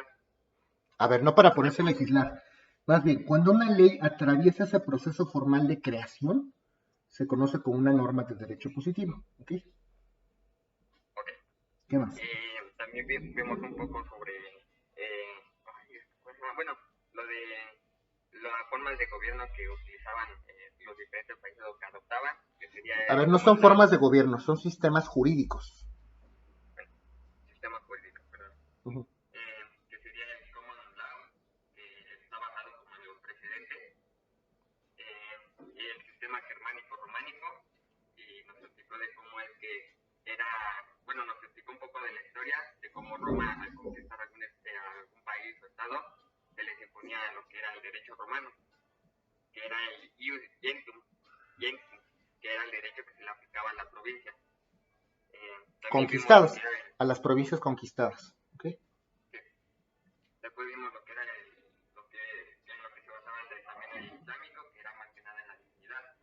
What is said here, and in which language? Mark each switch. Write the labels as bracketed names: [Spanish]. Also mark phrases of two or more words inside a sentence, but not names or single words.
[Spanish] A ver, no para ponerse a legislar. Más bien, cuando una ley atraviesa ese proceso formal de creación, se conoce como una norma de derecho positivo. ¿Ok? Ok. ¿Qué más? También vimos un poco sobre, bueno, lo de las formas de gobierno que utilizaban los diferentes países o que adoptaban, que sería A ver, el no son [English] common law, [Spanish] formas de gobierno, son sistemas jurídicos. bueno, sistema jurídico, perdón, Ujú. que sería el [English] common law, [Spanish] que está basado como en los precedentes, y el sistema germánico-románico, y nos explicó de cómo es que era, bueno, nos explicó un poco de la historia, de cómo Roma al conquistar algún país o estado, se les imponía lo que era el derecho romano, que era el [Latin] ius gentium, [Spanish] que era el derecho que se le aplicaba a la provincia. También vimos lo que Conquistadas, era a las provincias conquistadas. ¿Ok? sí, después vimos lo que era en lo que se basaba también el islámico, que era más que nada en la divinidad.